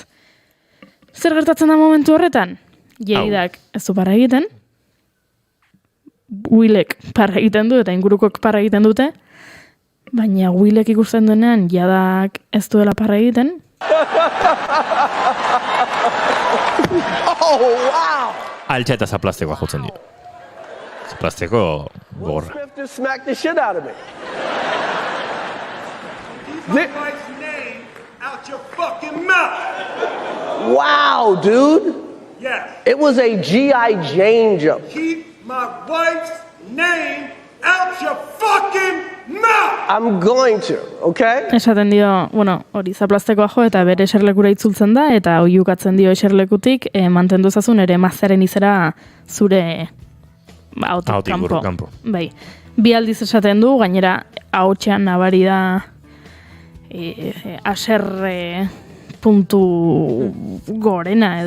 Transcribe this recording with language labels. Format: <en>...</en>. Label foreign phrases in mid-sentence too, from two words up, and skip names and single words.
<eu>Zer gertatzen da momentu horretan? Jaidak ez du parra egiten, Willek parra egiten du eta ingurukok parra egiten dute, baina Willek ikusten duenean jadak ez duela parra egiten.</eu> <en>Oh, wow!</en> <eu>Altxa eta zaplastekoa jotzen dio. Zaplasteko gogorra.</eu> <en>Smith just smacked the shit out of me. Out your fucking mouth! Wow, dude! Yes. It was a G.I. Jane jump. Keep my wife's name out your fucking mouth! I'm going to, okay?</en> <eu>Esaten dio, hori zaplastekoa jo eta bere eserlekura itzultzen da eta oiukatzen dio eserlekutik mantendu zazun ere mazaren izera zure ahotik kanpo. Bai. Bi aldiz esaten du, gainera ahotsean nabari da aserre puntu gorena edo</eu>